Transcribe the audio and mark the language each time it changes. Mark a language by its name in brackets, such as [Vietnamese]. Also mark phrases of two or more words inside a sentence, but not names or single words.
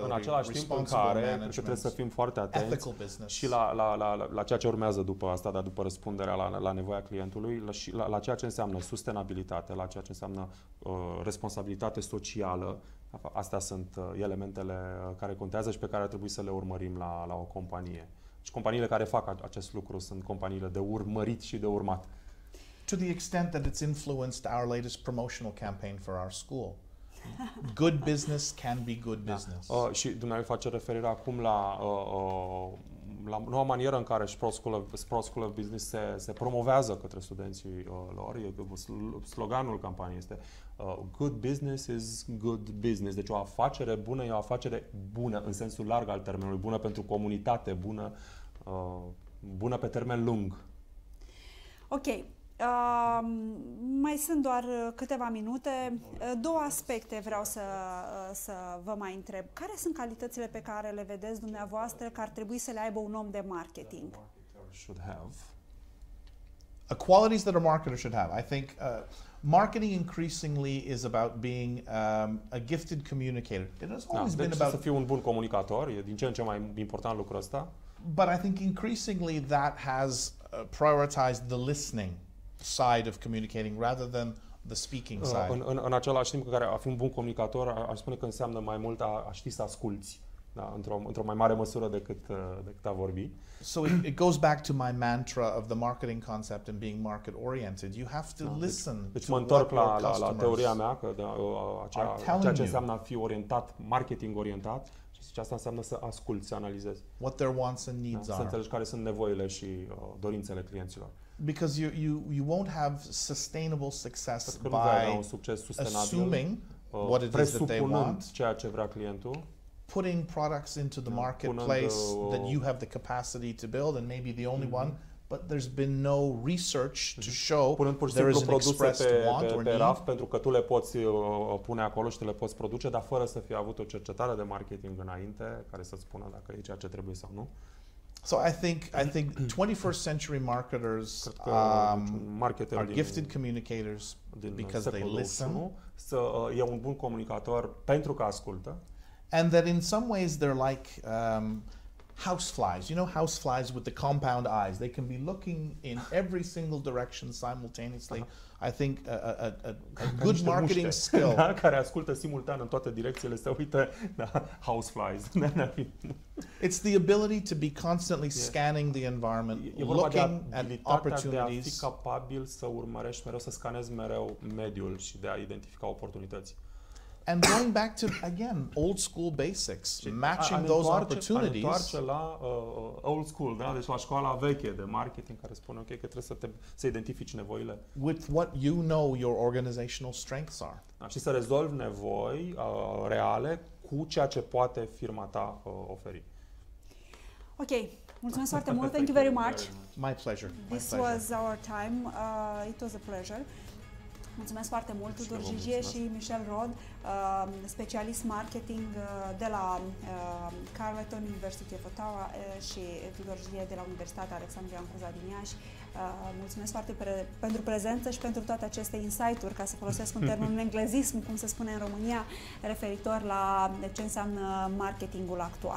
[Romanian] în același timp în care trebuie să fim foarte atenți și la ceea ce urmează după asta, dar după răspunderea la nevoia clientului, și la ceea ce înseamnă sustenabilitate, la ceea ce înseamnă responsabilitate socială. Astea sunt elementele care contează și pe care ar trebui să le urmărim la o companie. Și companiile care fac acest lucru sunt companiile de urmărit și de urmat. [English] To the extent that it's influenced our latest promotional campaign for our school. Good business can be good business. [Romanian] Și dumneavoastră face referire acum la noua manieră în care Sprout School of Business se promovează către studenții lor. Sloganul campaniei este [English] Good business is good business. [Romanian] Deci o afacere bună e o afacere bună în sensul larg al termenului, bună pentru comunitate, bună pe termen lung. Ok. Mai sunt doar câteva minute. Două aspecte vreau să vă mai întreb. Care sunt calitățile pe care le vedeți dumneavoastră că ar trebui să le aibă un om de marketing? [English] Qualities that a marketer should have. I think marketing increasingly is about being a gifted communicator. It has always been about [Romanian] să fii un bun comunicator, e din ce în ce mai important lucrul ăsta. [English] But I think increasingly that has prioritized the listening side of communicating rather than the speaking side. [Romanian] În același timp, care a fi un bun comunicator, aș spune că înseamnă mai mult a ști să asculți da, într-o mai mare măsură decât a vorbi. [English] So it goes back to my mantra of the marketing concept and being market oriented. You have to listen. [Romanian] Deci mă întorc la teoria mea că ceea ce înseamnă a fi orientat, marketing orientat, și asta înseamnă să asculți, să analizezi. [English] What their wants and needs are. [Romanian] Să înțelegi care sunt nevoile și dorințele clienților. [English] Because you won't have sustainable success by [Romanian] un succes sustenabil, [English] assuming what it is that they want, [Romanian] ceea ce vrea clientul, [English] putting products into the marketplace that you have the capacity to build and maybe the only one, but there's been no research to show there is an expressed want or need. [Romanian] Pentru că tu le poți pune acolo și te le poți produce, dar fără să fie avut o cercetare de marketing înainte care să spună dacă e ceea ce trebuie sau nu. [English] So I think 21st century marketers are gifted communicators because they listen. [Romanian] E un bun comunicator pentru că ascultă. [English] And that in some ways they're like houseflies. You know, houseflies with the compound eyes. They can be looking in every single direction simultaneously. I think a good marketing skill. [Romanian] Da, care ascultă simultan în toate direcțiile, se uită, houseflies. [English] It's the ability to be constantly scanning the environment, looking at opportunities. [Romanian] De a fi capabil să urmărești mereu, să scanezi mereu mediul și de a identifica oportunități. [English] And going back to, again, old school basics, matching those opportunities. [Romanian] Întoarce la [English] old school, [Romanian] da? Deci la școala veche de marketing care spune că trebuie să identifici nevoile. [English] With what you know your organizational strengths are. [Romanian] Da, și să rezolvi nevoi reale cu ceea ce poate firma ta oferi. Ok, mulțumesc foarte mult. [English] Thank you very much. My pleasure. This was our time. It was a pleasure. [Romanian] Mulțumesc foarte mult, Tudor Gijie și Michel Rod, specialist marketing de la Carleton University of Ottawa și Tudor Gijie de la Universitatea Alexandria Ancuza din Iași. Mulțumesc foarte pentru prezență și pentru toate aceste insight-uri, ca să folosesc un termen în englezism, cum se spune în România, referitor la ce înseamnă marketingul actual.